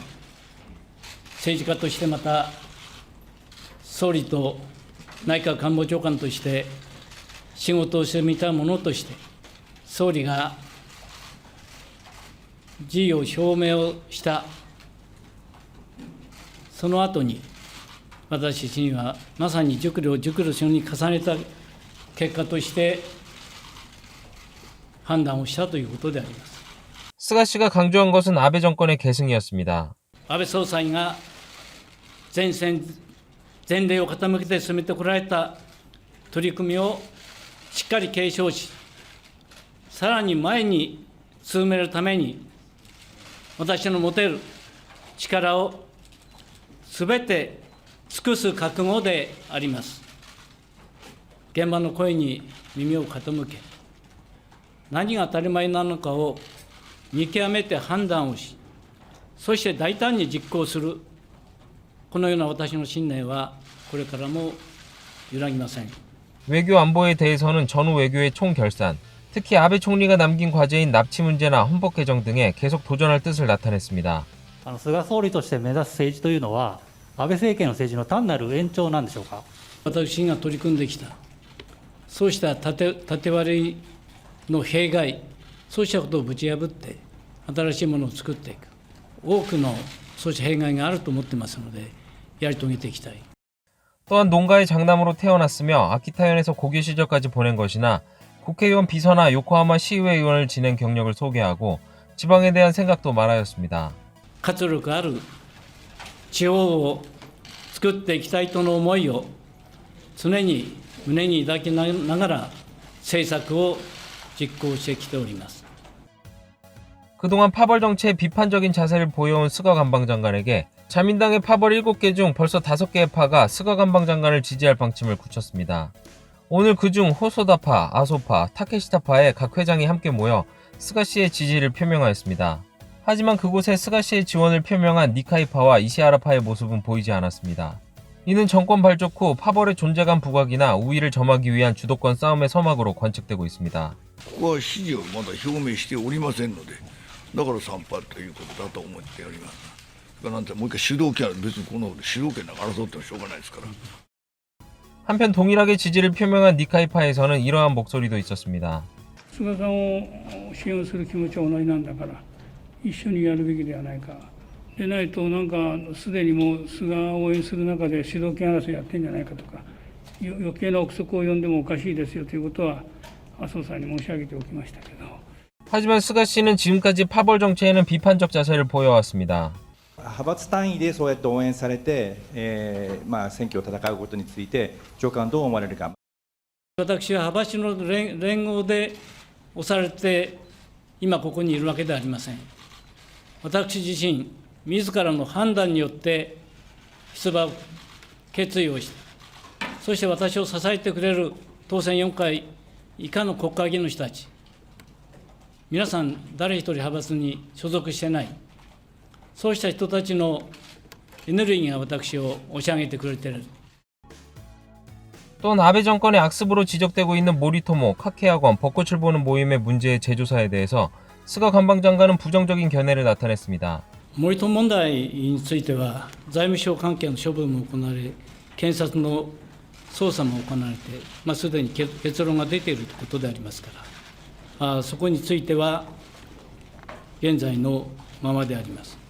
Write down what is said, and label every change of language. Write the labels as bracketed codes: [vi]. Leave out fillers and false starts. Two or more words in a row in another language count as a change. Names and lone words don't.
[ja] 政治家としてまた総理と内閣官房長官として仕事をしてみたものとして総理が辞意を表明をしたその後に、私たちにはまさに熟慮書に重ねた結果として判断をしたということであります。 [ko] 스가 씨가 강조한 것은 아베 정권의 계승이었습니다. [ja] 安倍総裁が前例を傾けて進めてこられた取り組みをしっかり継承し、さらに前に進めるために、私の持てる力をすべて尽くす覚悟であります。現場の声に耳を傾け、何が当たり前なのかを見極めて判断をし、そして大胆に実行する、このような私の信念はこれからも揺らぎません。 [ko] 외교 안보에 대해서는 전후 외교의 총결산, 특히 아베 총리가 남긴 과제인 납치 문제나 헌법 개정 등에 계속 도전할 뜻을 나타냈습니다. [ja] 菅総理として目指す政治というのは、安倍政権の政治の単なる延長なんでしょうか。私が取り組んできた、そうした縦割りの弊害、そうしたことをぶち破って、新しいものを作っていく、多くのそうした弊害があると思ってますので、やり遂げていきたい。 [ko] 또한 농가의 장남으로 태어났으며 아키타현에서 고교 시절까지 보낸 것이나 국회의원 비서나 요코하마 시의회 의원을 지낸 경력을 소개하고 지방에 대한 생각도 말하였습니다. [ja] 活力ある地方を作っていきたいとの思いを常に胸に抱きながら政策を実行してきております。 [ko] 그동안 파벌 정치에 비판적인 자세를 보여온 스가 관방장관에게 자민당의 파벌 7개 중 벌써 5개의 파가 스가 관방장관을 지지할 방침을 굳혔습니다. 오늘 그중 호소다파, 아소파, 타케시타파의 각 회장이 함께 모여 스가 씨의 지지를 표명하였습니다. 하지만 그곳에 스가 씨의 지원을 표명한 니카이파와 이시아라파의 모습은 보이지 않았습니다. 이는 정권 발족 후 파벌의 존재감 부각이나 우위를 점하기 위한 주도권 싸움의 서막으로 관측되고 있습니다. [ja] ここは支持をまだ表明しておりませんので、だから参拝ということだと思っております。なんてもう一回主導権は別にこの主導権なんか争ってもしょうがないですから。 [ko] 한편 동일하게 지지를 표명한 니카이파에서는 이러한 목소리도 있었습니다. [ja] 菅さんを支援する気持ちは同じなんだから一緒にやるべきではないか。でないとなんかすでにもう菅を応援する中で主導権争いやってんじゃないかとか余計な憶測を呼んでもおかしいですよということは麻生さんに申し上げておきましたけど。 [ko] 하지만 스가 씨는 지금까지 파벌 정치에는 비판적 자세를 보여왔습니다. [ja] 派閥単位でそうやって応援されて、選挙を戦うことについて、長官、どう思われるか。私は派閥の連合で押されて、今ここにいるわけではありません。私自身、自らの判断によって出馬を決意をした。そして私を支えてくれる当選4回以下の国会議員の人たち、皆さん、誰一人派閥に所属してない。そうした人たちのエネルギーが私を押し上げてくれている。 [ko] 또한 아베 정권의 악습으로 지적되고 있는 모리토모, 카케학원, 벚꽃을 보는 모임의 문제의 재조사에 대해서 스가 관방장관은 부정적인 견해를 나타냈습니다. [ja] 森友問題については財務省関係の処分も行われ、検察の捜査も行われて、すでに結論が出ているということでありますから、そこについては現在のままであります。